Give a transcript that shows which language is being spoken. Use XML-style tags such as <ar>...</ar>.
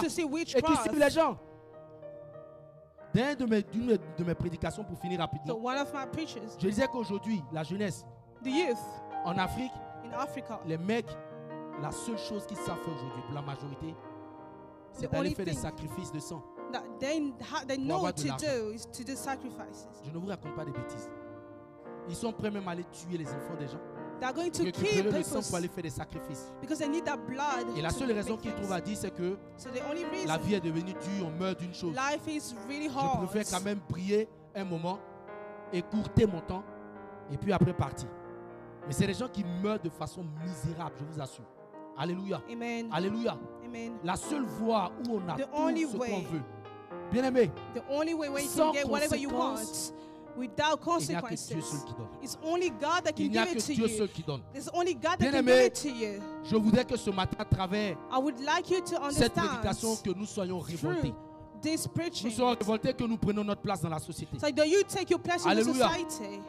<fr>Et qui suivent les gens. D'une de mes prédications pour finir rapidement. Je disais qu'aujourd'hui, la jeunesse, en Afrique, les mecs, la seule chose qu'ils savent faire aujourd'hui pour la majorité, c'est d'aller faire des sacrifices de sang.</fr> <en>They know to do is to do sacrifices.</en> <fr>Je ne vous raconte pas des bêtises. Ils sont prêts même à aller tuer les enfants des gens.</fr> <en>They're going to kill</en> <fr>le sang pour aller faire des sacrifices.</fr> <en>Because they need that blood.</en> <fr>Et la seule raison qu'ils trouvent à dire, c'est que la vie est devenue dure, on meurt d'une chose.</fr> <en>Life is really hard.</en> <fr>Je préfère quand même prier un moment, écourter mon temps, et puis après partir. Mais c'est des gens qui meurent de façon misérable, je vous assure. Alléluia. Amen. Alléluia. Amen. La seule voie où on a tout ce qu'on veut. Bien aimé.</fr> <en>The only way where you can get whatever you want. Without consequences. It's only God that can give it to you. It's only God that can give it to you.</en> <fr>Je voudrais que ce matin, à travers cette prédication, que nous soyons révoltés. Nous soyons révoltés, que nous prenions notre place dans la société.</fr> <en>So do you take your place in the society?</en>